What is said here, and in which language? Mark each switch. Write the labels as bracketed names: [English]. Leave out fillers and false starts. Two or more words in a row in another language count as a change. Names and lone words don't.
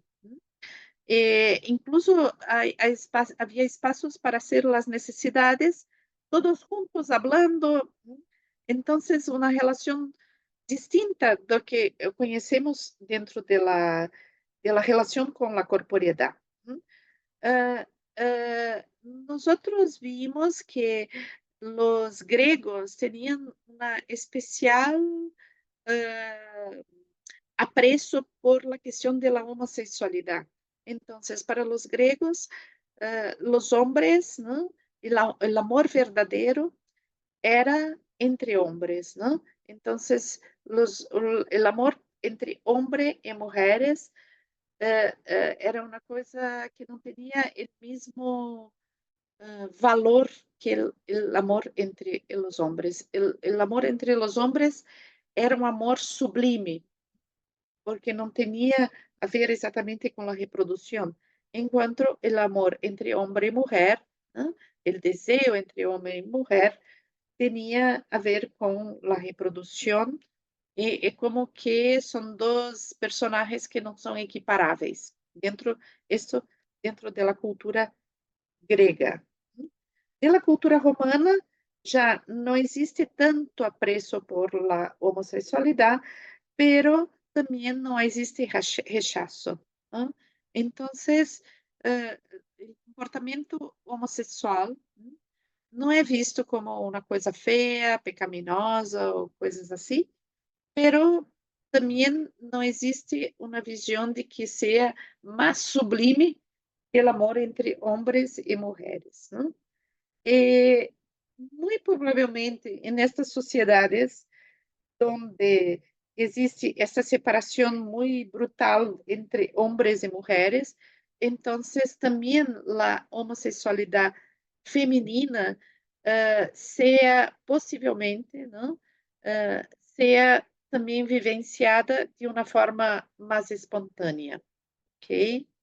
[Portuguese] Incluso havia espaços para hacer as necessidades, todos juntos, hablando. Então, uma relação distinta do que conhecemos dentro da relação com a corporeidade. [Spanish] nosotros vimos que los griegos tenían una especial eh, aprecio por la cuestión de la homosexualidad. Entonces, para los griegos, los hombres, ¿no? El amor verdadero era entre hombres, ¿no? Entonces, el amor entre hombre y mujeres era una cosa que no tenía el mismo valor que el amor entre los hombres. El amor entre los hombres era [Portuguese] um amor sublime, porque não tinha a ver exatamente com a reprodução, enquanto o amor entre homem e mulher, né, o desejo entre homem e mulher, tinha a ver com a reprodução e como que são dois personagens que não são equiparáveis isso dentro da cultura grega. Na cultura romana já não existe tanto apreço por la homossexualidade, [Spanish] pero también [Portuguese] no existe rechazo, ¿no? [Spanish] Entonces, el comportamiento homosexual, ¿no? [Portuguese] Não é visto como uma coisa feia, pecaminosa ou coisas assim, pero também não existe uma visão de que seja mais sublime que o amor entre homens e mulheres, ¿no? E, muito provavelmente, em estas sociedades donde existe essa separação muito brutal entre homens e mulheres, então também a homossexualidade feminina seja possivelmente, não, seja também vivenciada de uma forma mais espontânea, ok?